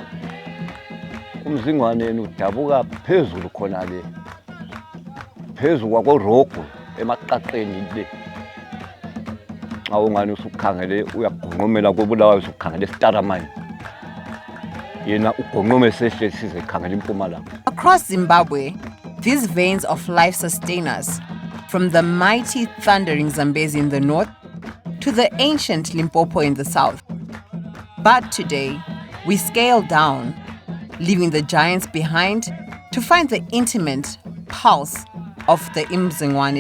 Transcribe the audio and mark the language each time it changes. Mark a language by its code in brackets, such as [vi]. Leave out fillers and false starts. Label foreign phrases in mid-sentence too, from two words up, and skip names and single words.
[nd] Umzingwane udabuka phezulu khona le. Phezulu kwakoRogo emaqaqeni le. Awungani usukhangele uyagqonqomela kobulawa usukhangele eStaramine. Yena ugqonqome sehle size khangela impumalanga. [en] Across Zimbabwe, these veins of life sustain us, from the mighty thundering Zambezi in the north to the ancient Limpopo in the south. But today, we scale down, leaving the giants behind to find the intimate pulse of the Mzingwane district.